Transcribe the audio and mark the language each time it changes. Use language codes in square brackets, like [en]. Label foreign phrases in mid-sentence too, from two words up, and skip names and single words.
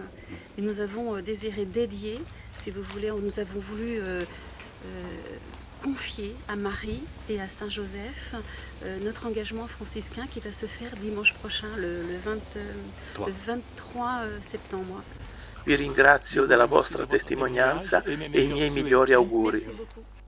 [fr] Et nous avons désiré dédier, si vous voulez, nous avons voulu confier à Marie et à Saint-Joseph notre engagement franciscain qui va se faire dimanche prochain, le 23 septembre. [it] Vi ringrazio della vostra testimonianza e i miei migliori auguri. [fr] Merci beaucoup.